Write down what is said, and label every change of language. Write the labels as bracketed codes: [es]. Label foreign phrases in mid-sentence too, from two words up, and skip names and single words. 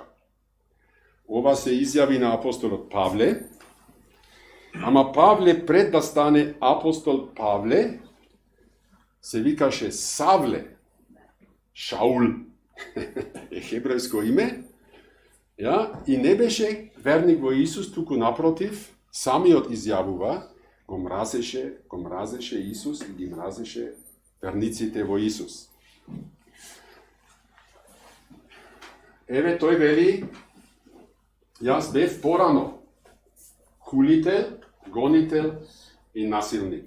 [mk] Ова се изјави на апостолот Павле, ама Павле пред да стане апостол Павле, се викаше Савле, Шаул, е хебрејско име, Ja? И не беше верник во Исус, туку напротив, самиот изјавува, го мразеше Исус и ги мразеше верниците во Исус. Еве тој вели, јас бев порано хулител, гонител и насилник.